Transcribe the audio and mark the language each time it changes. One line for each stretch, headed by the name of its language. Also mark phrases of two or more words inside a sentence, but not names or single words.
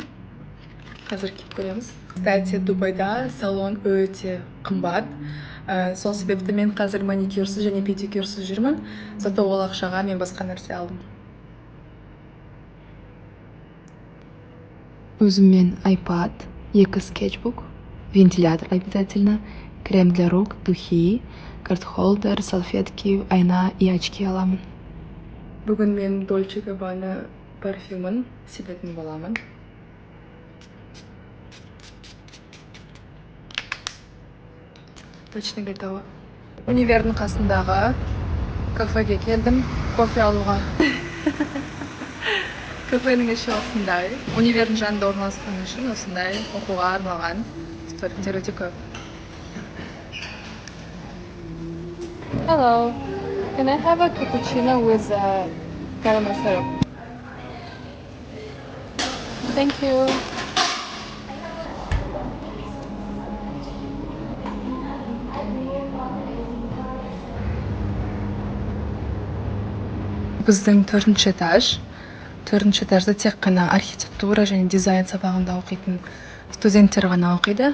Kazakh: Қазір киіп көреміз. Кстати, Дубайда салон өте қымбат. Сол себепті мен қазір маникюрсыз және педикюрсыз жүрмін. Зато ол ақшаға мен басқа нәрсе алдым. Өзіммен iPad, 2 скетчбук,
Russian: вентилятор обязательно, крем для рук, духи, карт-холдер, салфетки,
Kazakh: айна
Russian: и очки
Kazakh: аламын. Бүгін мен Dolce & Gabbana парфюмін себетін боламын. Точно готова. Универдің қасындағы кафеге келдім, кофе алуға. Кафенің іші осындай. Универдің жанында орналасқан үшін осындай оқуға арналған студенттер өте көп.
English: Hello, can I have a cappuccino with caramel syrup? Thank you.
Kazakh: Біздің 4-ші этаж. 4-ші этажда тек қана архитектура және дизайн сабағында оқитын студенттер ғана оқиды.